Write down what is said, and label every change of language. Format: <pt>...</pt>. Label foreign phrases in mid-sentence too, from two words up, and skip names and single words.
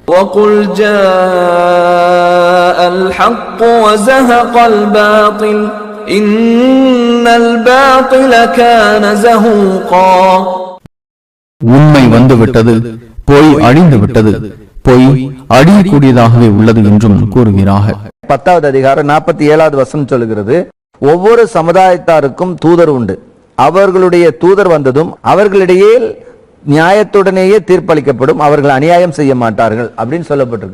<ar>وَقُلْ جَاءَ الْحَقُّ وَزَهَقَ الْبَاطِلُ إِنَّ الْبَاطِلَ كَانَ زَهُوقًا.</ar> <ta>உண்மை வந்துவிட்டது, பொய் அழிந்து விட்டது, பொய் அழியக்கூடியதாகவே உள்ளது என்றும் கூறுகிறார்கள். 10வது அதிகாரம் 47வது வசனம் சொல்லுகிறது, ஒவ்வொரு சமுதாயத்தாருக்கும் தூதர் உண்டு, அவர்களுடைய தூதர் வந்ததும் அவர்களிடையே நியாயத்துடனேயே தீர்ப்பளிக்கப்படும், அவர்கள் அநியாயம் செய்ய மாட்டார்கள் அப்படின்னு சொல்லப்பட்டிருக்கு.</ta>